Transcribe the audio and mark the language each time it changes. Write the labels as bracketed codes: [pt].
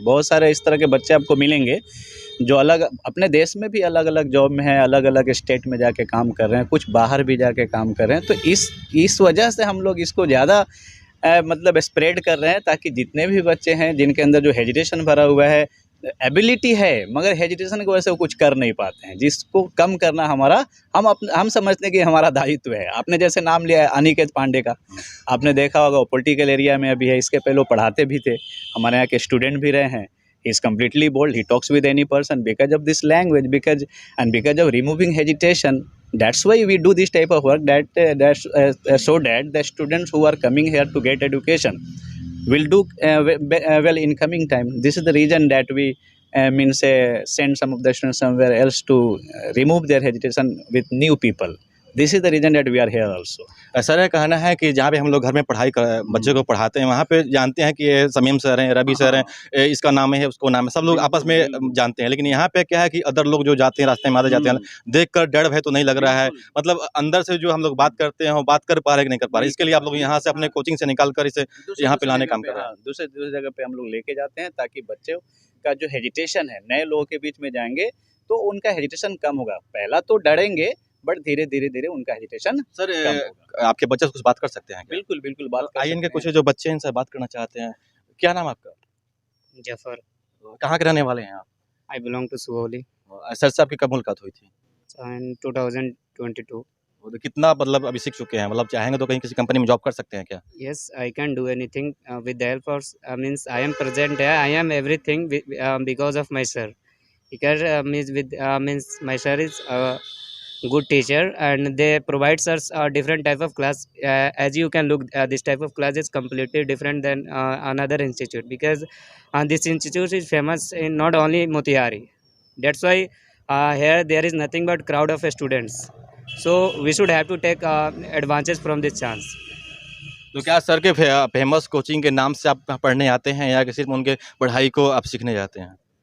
[hi] बहुत सारे इस तरह के बच्चे आपको मिलेंगे जो अलग अपने देश में भी अलग-अलग जॉब में हैं, अलग-अलग स्टेट में जाके काम कर रहे हैं, कुछ बाहर भी जाके काम कर रहे हैं। तो इस वजह से हम लोग इसको ज़्यादा मतलब स्प्रेड कर रहे हैं ताकि जितने भी बच्चे हैं जिनके अंदर जो हेजिटेशन भरा हुआ है, एबिलिटी है मगर हेजिटेशन की वजह से वो कुछ कर नहीं पाते हैं, जिसको कम करना हमारा हम समझते हैं कि हमारा दायित्व है। आपने जैसे नाम लिया है अनिकेत पांडे का, आपने देखा होगा वो पॉलिटिकल एरिया में अभी है, इसके पहले वो पढ़ाते भी थे, हमारे यहाँ के स्टूडेंट भी रहे हैं। [en] He is completely bold. He talks with any person because of this language, because of removing hesitation. That's why we do this type of work. So that the students who are coming here to get education will do well in coming time. This is the reason that we send some of the students somewhere else to remove their hesitation with new people. This is the reason that we are here also. [hi] Sir का कहना है कि जहाँ पे हम लोग घर में पढ़ाई कर बच्चे को पढ़ाते हैं, वहाँ पे जानते हैं कि ये समीम सर हैं, रवि सर हैं, इसका नाम है, उसको नाम है, सब लोग आपस में जानते हैं। लेकिन यहाँ पे क्या है कि अदर लोग जो जाते हैं रास्ते में आते जाते हैं, देखकर डर भय तो नहीं लग रहा है, मतलब अंदर से जो हम लोग बात करते हैं वो बात कर पा रहे कि नहीं कर पा रहे। इसके लिए आप लोग यहाँ से अपने कोचिंग से निकाल कर इसे यहाँ पे लाने काम कर रहे हैं। दूसरे जगह पे हम लोग लेके जाते हैं ताकि बच्चों का जो हेजिटेशन है, नए लोगों के बीच में जाएंगे तो उनका हेजिटेशन कम होगा। पहला तो डरेंगे बट धीरे-धीरे उनका हेजिटेशन सर कम होगा। आपके बच्चे से कुछ बात कर सकते हैं क्या? बिल्कुल बात कर आइए, इनके सकते कुछ हैं। जो बच्चे हैं इनसे बात करना चाहते हैं। क्या नाम है आपका? जफर। कहाँ के रहने वाले हैं आप? [en] I belong to Suwoli [hi] sir से आपकी कब मुलाकात हुई थी? [en] in 2022. [hi] और कितना मतलब अभी सीख चुके हैं, मतलब चाहेंगे तो कहीं किसी कंपनी में जॉब कर सकते हैं क्या? [en] Yes, I can do anything with the help of means I am present here. I am everything because of my sir. Because means my sir is a good teacher and they provide us a different type of class. As you can look, this type of class is completely different than another institute because this institute is famous in not only Motihari. That's why here there is nothing but crowd of students. So we should have to take advantage from this chance. [hi] तो क्या sir के famous coaching के नाम से आप पढ़ने आते हैं या कि सिर्फ उनके पढ़ाई को आप सीखने जाते हैं?